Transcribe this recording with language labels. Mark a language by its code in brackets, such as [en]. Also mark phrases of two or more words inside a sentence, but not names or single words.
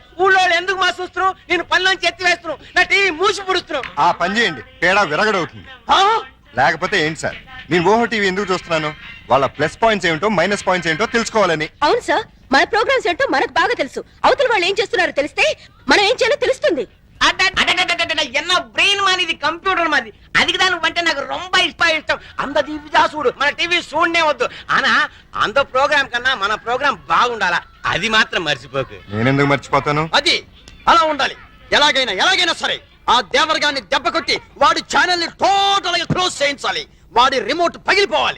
[te] ఊళ్ళో ఎందుకు మా చూస్తున్నావు? నేను పనిలోంచి ఎత్తి వేస్తున్నావు. నా టీవీ మూసి పుడుస్తున్నావు. ఆ పని చేయండి, పేడ విరగడవుతుంది. లేకపోతే ఏంటి సార్, నేను ఓహో టీవీ ఎందుకు చూస్తున్నాను? వాళ్ళ [en] plus points [te] ఏమిటో [en] minus points [te] ఏంటో తెలుసుకోవాలని. అవును సార్, మన ప్రోగ్రామ్స్ ఏంటో మనకు బాగా తెలుసు. అవతల వాళ్ళు ఏం చేస్తున్నారో తెలిస్తే మనం ఏం చేయాలో తెలుస్తుంది. [ta] என்ன பிரெயின் மாதிரி இது கம்ப்யூட்டர் மாதிரி. அதுக்கு தான் வந்து எனக்கு ரொம்ப இஷ்டம். [te] அந்த టీవీ చూడు, మన టీవీ చూడనే వద్దు. ఆనా అంత ప్రోగ్రామ్ కన్నా మన ప్రోగ్రామ్ బాగుండాలా, అది మాత్రం మర్చిపోకు. నేనెందుకు మర్చిపోతాను? అది అలా ఉండాలి. ఎలాగైనా సరే ఆ దేవరగాన్ని దెబ్బ కొట్టి వాడి ఛానల్ ని టోటల్ గా క్లోజ్ చేయించాలి. వాడి రిమోట్ పగిలిపోవాలి.